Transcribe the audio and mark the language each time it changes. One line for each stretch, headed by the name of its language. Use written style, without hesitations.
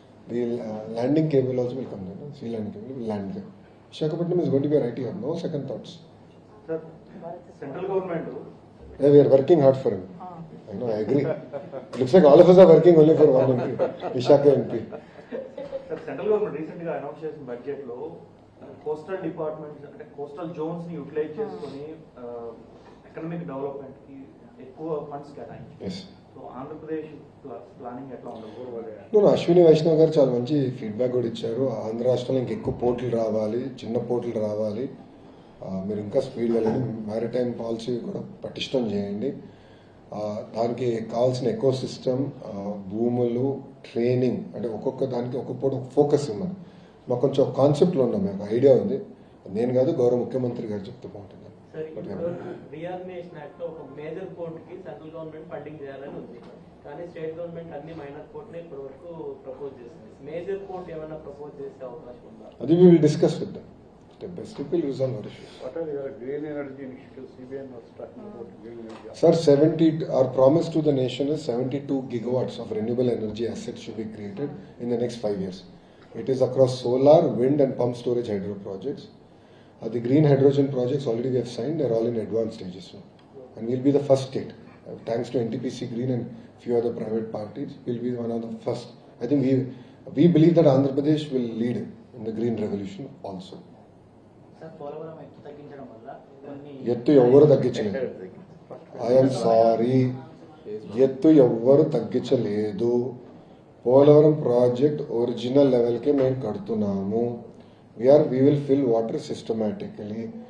English: The landing cable also will come there. Sea landing cable will land there. Visakhapatnam is going to be our IT hub. No second thoughts.
Telugu: Sir, central government
English: Yeah, we are working hard for him. I know, I agree. It looks like all of us are working only for one MP, Vishaka MP.
Telugu: Sir, central government recent గా announce చేసిన budget లో coastal departments అంటే coastal Jones ని utilise చేసుకుని economic development కి ఎక్కువ funds కేటాయించారు.
English: Yes.
Telugu: So Andhra Pradesh planning ఎట్లా ఉండదు? No, అశ్విని వైష్ణవ్ గారు చాలా మంచి ఫీడ్బ్యాక్ కూడా ఇచ్చారు. ఆంధ్ర రాష్ట్రంలో ఇంకెక్కువ పోర్టులు రావాలి, చిన్న పోర్టులు రావాలి, మీరు ఇంకా స్పీడ్ వెళ్ళండి, మ్యారిటైమ్ పాలసీ కూడా పటిష్టం చేయండి, దానికి కావాల్సిన ఎకో సిస్టమ్, భూములు, ట్రైనింగ్, అంటే ఒక్కొక్క దానికి ఒక్కొక్క ఫోకస్ ఇవ్వమని మాకు కొంచెం కాన్సెప్ట్లో ఉన్నాం. మీకు ఐడియా ఉంది, నేను కాదు గౌరవ ముఖ్యమంత్రి గారు చెప్తూ బాగుంటుంది. సార్, ఇప్పుడు రీఆర్గనైజేషన్ యాక్ట్ లో ఒక మేజర్ పోర్ట్ కి సెంట్రల్ గవర్నమెంట్ ఫండింగ్ చేయాలని ఉంది. కానీ స్టేట్ గవర్నమెంట్ అన్ని మైనర్ పోర్ట్ ని ఇప్పటి వరకు ప్రపోజ్ చేసింది. మేజర్ పోర్ట్ ఏమైనా ప్రపోజ్ చేసే అవకాశం ఉందా?
English: అది we will discuss with them. Step by step we'll resolve our issues. What are your green energy initiatives? CBN was talking about green energy. Sir, our promise to the nation is 72 gigawatts of renewable energy assets should be created in the next 5 years. It is across solar, wind and pump storage hydro projects. The green hydrogen projects already we have signed, they're all in advanced stages now. And we'll be the first state. Thanks to NTPC Green and few other private parties, we'll be one of the first. I think we believe that Andhra Pradesh will lead in the green revolution also.
Telugu: Sir, Polavaram ఎత్తు తగ్గించడం వల్ల కొన్ని ఎత్తు ఎవరు తగ్గించలేదు.
English: I'm sorry,
Telugu: ఎత్తు ఎవ్వరు తగ్గించలేదు. పోలవరం ప్రాజెక్ట్ ఒరిజినల్ లెవెల్కే మేము కడుతున్నాము.
English: we will fill water systematically.